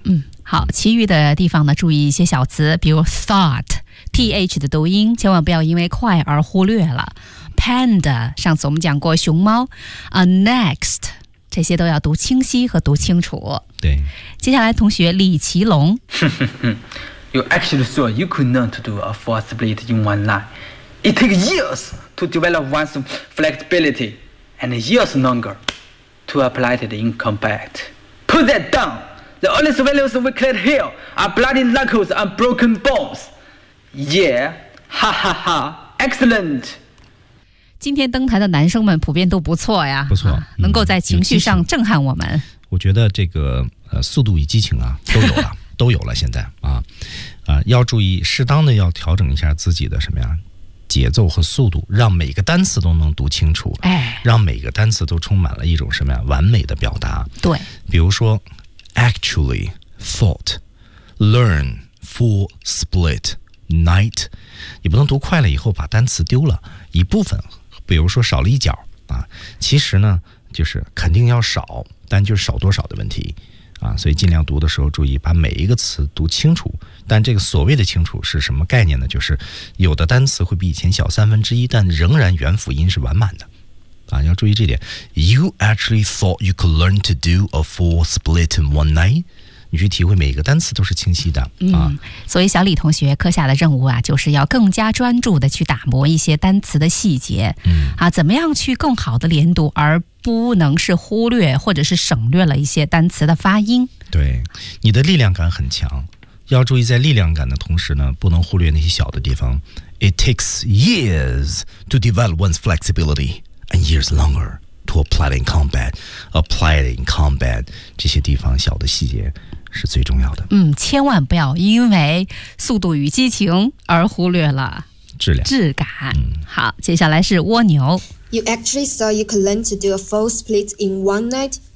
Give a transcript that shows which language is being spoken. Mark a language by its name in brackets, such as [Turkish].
[Chinese] 嗯，好，其余的地方呢，注意一些小词，比如 thought, th 的读音，千万不要因为快而忽略了。 Panda, 上次我们讲过熊猫。 [English] Next. [Chinese] 这些都要读清晰和读清楚。对，接下来同学李奇龙。 [English] You actually thought you could learn to do a full split in one night. It takes years to develop one's flexibility and years longer to apply it in combat. Put that down. The only survivors we cleared here are bloody knuckles and broken bones. Yeah, ha ha ha, excellent. [Chinese] 今天登台的男生们普遍都不错呀，不错、能够在情绪上震撼我们。我觉得这个速度与激情啊都有了，都有了。现在要注意适当的要调整一下自己的什么呀节奏和速度，让每个单词都能读清楚，让每个单词都充满了一种什么呀完美的表达。对，比如说 [English] actually thought learn full split night， [Chinese] 你不能读快了以后把单词丢了一部分。比如说少了一角啊，其实呢就是肯定要少，但就是少多少的问题啊，所以尽量读的时候注意把每一个词读清楚。但这个所谓的清楚是什么概念呢？就是有的单词会比以前小三分之一，但仍然元辅音是完满的啊，要注意这点。 [English] You actually thought you could learn to do a full split in one night？ [Chinese] 你去体会每一个单词都是清晰的、所以小李同学课下的任务啊，就是要更加专注地去打磨一些单词的细节、怎么样去更好地连读，而不能是忽略或者是省略了一些单词的发音。对，你的力量感很强，要注意在力量感的同时呢，不能忽略那些小的地方。 [English] It takes years to develop one's flexibility and years longer to apply it in combat [Chinese] 这些地方小的细节是最重要的。千万不要因为速度与激情而忽略了质量质感、好，接下来是蜗牛。 [English] You actually thought you could learn to do a full split in one night?